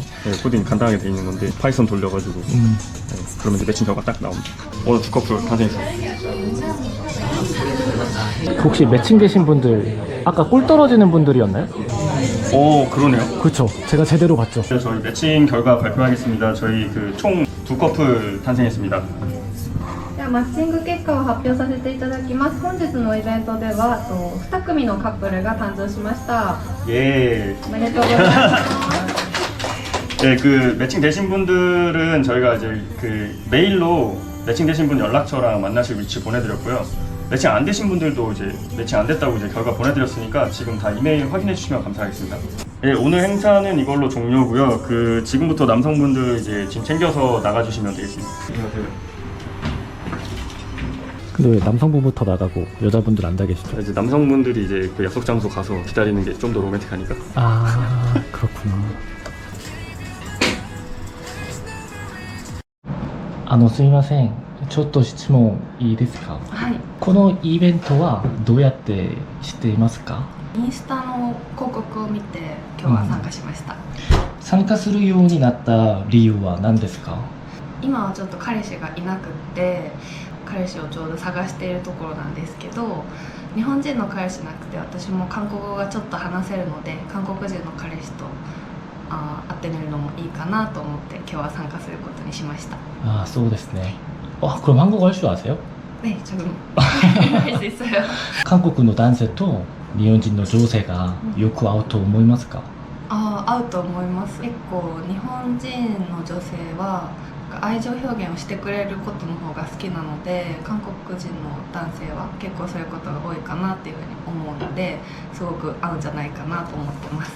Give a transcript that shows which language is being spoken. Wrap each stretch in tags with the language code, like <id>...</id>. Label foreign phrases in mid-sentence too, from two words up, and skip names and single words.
<ko>네, 코딩 간단하게 돼 있는 건데 파이썬 돌려가지고 네, 그러면 이제 매칭 결과 딱 나옵니다. 오늘 2커플 탄생했어요. 혹시 매칭되신 분들 아까 꿀 떨어지는 분들이었나요? 오 그러네요. 그렇죠. 제가 제대로 봤죠. 저희 매칭 결과 발표하겠습니다. 저희 그 총 2커플 탄생했습니다.</ko> <ja>ではマッチング結果を発表させていただきます。本日のイベントでは2組のカップルが誕生しました。</ja> <ko>예.</ko> <ja>おめでとうございます。</ja> <ko>네, 그 매칭 되신 분들은 저희가 이제 그 메일로 매칭 되신 분 연락처랑 만나실 위치 보내드렸고요. 매칭 안 되신 분들도 이제 매칭 안 됐다고 이제 결과 보내드렸으니까 지금 다 이메일 확인해 주시면 감사하겠습니다. 네, 오늘 행사는 이걸로 종료고요. 그 지금부터 남성분들 이제 짐 챙겨서 나가주시면 되겠습니다. 안녕하세요. 근데 왜 남성분부터 나가고 여자분들 앉아 계시죠? 이제 남성분들이 이제 그 약속 장소 가서 기다리는 게 좀 더 로맨틱하니까. 아 그렇구나.</ko> <ja>すみません。ちょっと質問いいですか？はい。このイベントはどうやって知っていますか？インスタの広告を見て今日は参加しました。参加するようになった理由は何ですか？今はちょっと彼氏がいなくって彼氏をちょうど探しているところなんですけど、日本人の彼氏なくて私も韓国語がちょっと話せるので韓国人の彼氏と会ってみるのもいいかなと思って今日は参加することにしました。 아, そうですね.</ja> <ko>그럼 한국어 할 줄 아세요? 네, 조금 할 수 있어요. 한국의 남자</ko> <ja>と日本人の女性がよく会うと思いますか? 合うと思います。結構日本人の女性は愛情表現をしてくれることの方が好きなので韓国人の男性は結構そういうことが多いかなっていうふうに思うのですごく合うんじゃないかなと思ってます。</ja>